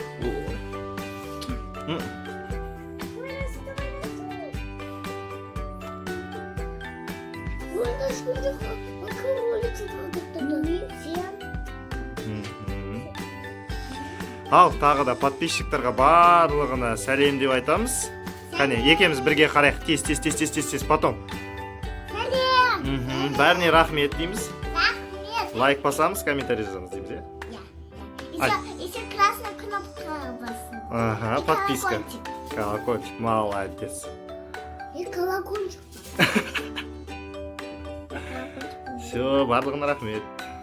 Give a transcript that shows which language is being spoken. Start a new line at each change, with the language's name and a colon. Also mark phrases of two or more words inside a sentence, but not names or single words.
Kazakh: Ал, тағы да подписчиктарға барлығына сәлем деп айтамыз. Қане, екеміз бірге қарайық. Тез, потом. Сәлем. Бәріне рахмет дейміз. Рахмет. Лайк басамыз, комментарий жазамыз дейміз, е?
Russian: Еще красная кнопка басу. Ага, И подписка. колокольчик. Колокольчик, молодец. И колокольчик. Все,
Kazakh: барлығына рахмет.